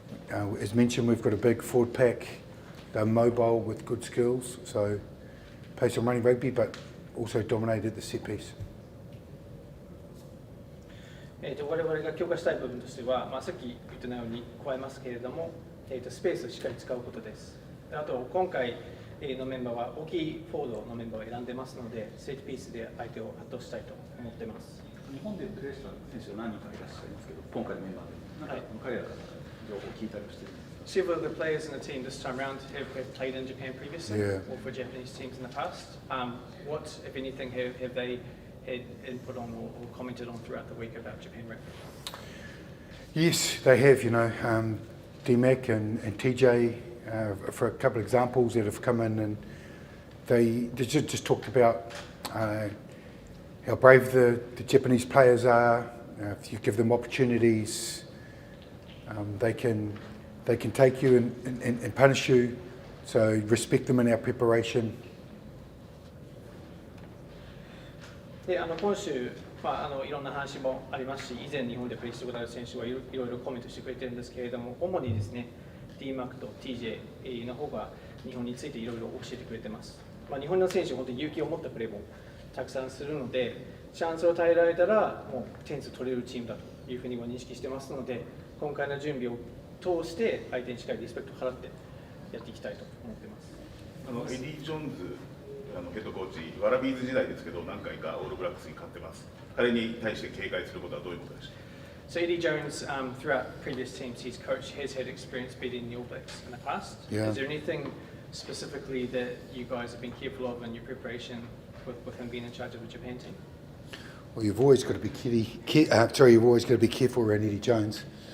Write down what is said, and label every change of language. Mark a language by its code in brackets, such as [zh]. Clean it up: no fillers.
[en] As mentioned, we've got a big forward pack. They're mobile with good skills, so play some running rugby, but also dominated the set piece. [ja] 我々が強化したい部分としては、さっき言ったように加えますけれども、スペースをしっかり使うことです。あと今回のメンバーは大きいフォワードのメンバーを選んでますので、セットピースで相手を圧倒したいと思っています。日本でプレーした選手が何人かいらっしゃいますけど、今回のメンバーで、彼らから情報を聞いたりしているんですか？ [en] Several of the players in the team this time round have played in Japan previously, or for Japanese teams in the past. What, if anything, have they had input on or commented on throughout the week about Japan rugby? Yes, they have. DMAC and TJ, for a couple of examples that have come in, and they just talked about how brave the Japanese players are. If you give them opportunities, they can take you and punish you. So respect them in our preparation. [ja] で今週、いろんな話もありますし、以前日本でプレーしたことある選手はいろいろコメントしてくれてるんですけれども、主にですね、DMAC と TJ の方が日本についていろいろ教えてくれてます。日本の選手は本当に勇気を持ったプレーもたくさんするので、チャンスを与えられたらもう点数取れるチームだというふうには認識してますので、今回の準備を通して相手にしっかりリスペクトを払ってやっていきたいと思ってます。エディ・ジョーンズヘッドコーチ、ワラビーズ時代ですけど何回かオールブラックスに勝ってます。彼に対して警戒することはどういうことでしょうか？ [en] So Eddie Jones, throughout previous teams he's coached, has had experience beating the All Blacks in the past. Yeah. Is there anything specifically that you guys have been careful of in your preparation with him being in charge of the Japan team? Well, you've always got to be you've always got to be careful around Eddie Jones.